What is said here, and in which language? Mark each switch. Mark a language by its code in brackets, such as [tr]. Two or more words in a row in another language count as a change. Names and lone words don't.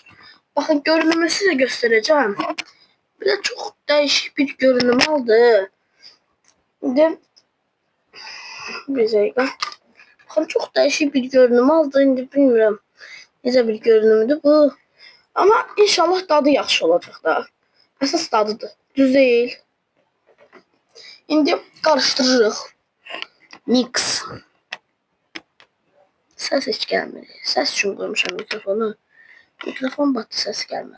[tr] Bakın görünümü size göstereceğim. Bir de çok değişik bir görünüm aldı. Şimdi bir dakika. Bakın çok değişik bir görünüm aldı. Şimdi bilmiyorum. [az] Necə bir görünümdür bu. Ama inşallah dadı yaxşı olacaq da. Əsas dadıdır. [tr] Düz değil. [az] İndi karıştırırıq. Mix. [tr] Ses hiç gelmedi. Ses için koymuşam mikrofonu. Mikrofon battı, ses gelmedi.